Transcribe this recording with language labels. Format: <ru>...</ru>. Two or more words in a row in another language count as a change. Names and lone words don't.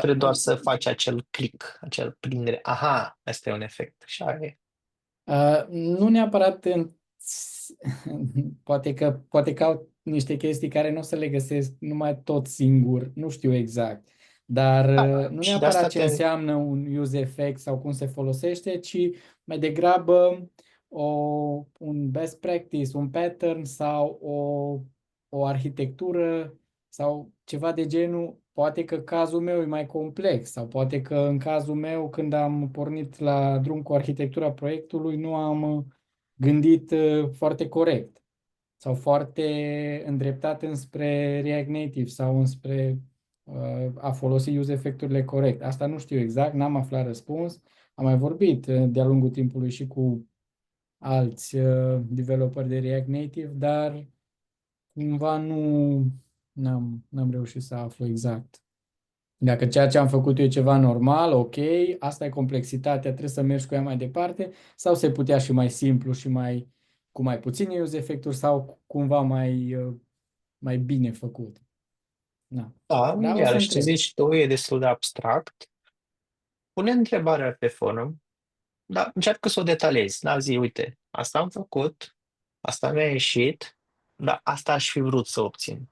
<ro>trebuie doar să faci acel click, acel prindere. Aha, asta e un efect. Și aia e. Nu neapărat poate caut niște chestii care nu o să le găsesc numai tot singur, nu știu exact. Dar Da, nu și de asta neapărat ce înseamnă un</ro> <en>use effect</en> <ro>sau cum se folosește, ci mai degrabă un</ro> <en>best practice,</en> <ro>un pattern sau o arhitectură sau ceva de genul. Poate că cazul meu e mai complex sau poate că în cazul meu, când am pornit la drum cu arhitectura proiectului, nu am gândit foarte corect sau foarte îndreptat înspre React Native sau înspre a folosi</ro> <en>use effect-</en> <ro>urile corect. Asta nu știu exact, n-am aflat răspuns. Am mai vorbit de-a lungul timpului și cu alți developeri de React Native, dar cumva n-am reușit să aflu exact. Dacă ceea ce am făcut eu e ceva normal, ok, asta e complexitatea, trebuie să mergi cu ea mai departe, sau se putea și mai simplu și cu mai puține</ro> <en>use effect-</en> <ro>uri sau cumva mai bine făcut. Da. Da, Da, o să iarăși ce întreb. zici tu e destul de abstract. Pune întrebarea pe forum, dar încearcă să o detaliezi. Da, zi, uite, asta am făcut, asta mi-a ieșit, dar asta aș fi vrut să obțin.</ro>